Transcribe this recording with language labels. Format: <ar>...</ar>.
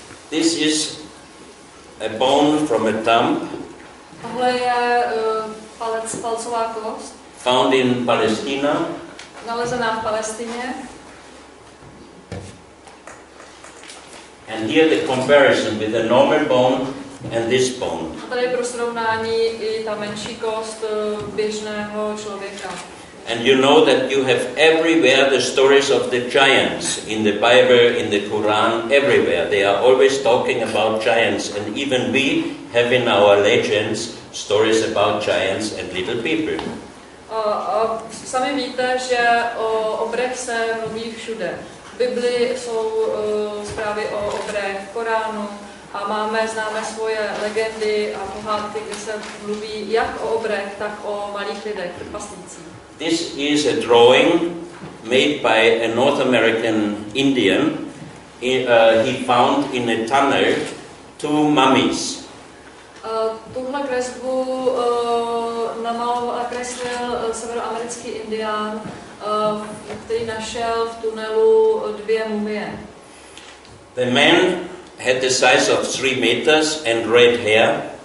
<en>This is a bone from a thumb.</en> <cs>Tohle je palcová kost.</cs> <en>Found in Palestina.</en> <cs>Nalezená v Palestině.</cs> <en>And here the comparison with the normal bone and this bone.</en> <cs>A tady pro srovnání i ta menší kost běžného člověka.</cs> <en>And you know that you have everywhere the stories of the giants in the Bible, in the Quran, everywhere. They are always talking about giants, and even we have in our legends stories about giants and little people.</en> <cs>A sami víte, že o obrech se mluví všude. V Biblii jsou zprávy o obrech, v Koránu a známe svoje legendy a pohádky, kde se mluví jak o obrech, tak o malých lidech, trpaslících.</cs> <en>This is a drawing made by a North American Indian. He found in a tunnel 2 mummies.</en> <cs>Tuhle kresbu nakreslil severoamerický indián, který našel v tunelu 2 mumie.</cs> <en>The man had the size of 3 meters and red hair.</en>